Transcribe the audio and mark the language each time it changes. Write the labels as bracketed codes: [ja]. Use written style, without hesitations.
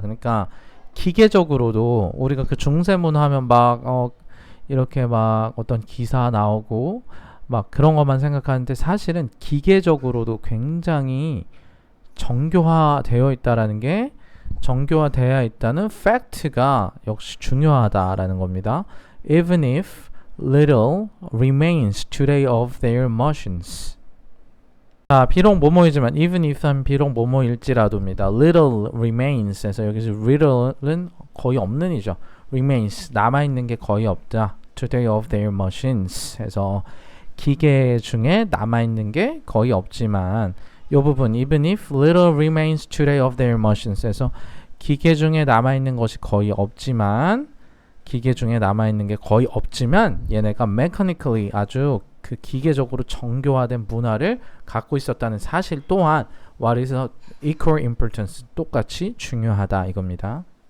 [ko] 그러니까 기계적으로도 우리가 그 중세 문화 하면 막 이렇게 막 어떤 기사 나오고 막 그런 것만 생각하는데 사실은 기계적으로도 굉장히 정교화되어 있다라는 게, 정교화되어 있다는 팩트가 역시 중요하다라는 겁니다. [en] Even if little remains today of their motions. [ko] 자, 비록 뭐뭐이지만 even if은 비록 뭐뭐일지라도입니다. [en] little remains [ko] 에서 여기서 little은 거의 없는 이죠. remains 남아있는 게 거의 없다. [en] today of their machines [ko] 해서 기계 중에 남아있는 게 거의 없지만 이 부분 [en] even if little remains today of their machines [ko] 해서 기계 중에 남아있는 것이 거의 없지만 기계 중에 남아있는 게 거의 없지만 얘네가 mechanically 아주 그 기계적으로 정교화된 문화를 갖고 있었다는 사실 또한 [en] what is equal importance [ko] 똑같이 중요하다 이겁니다.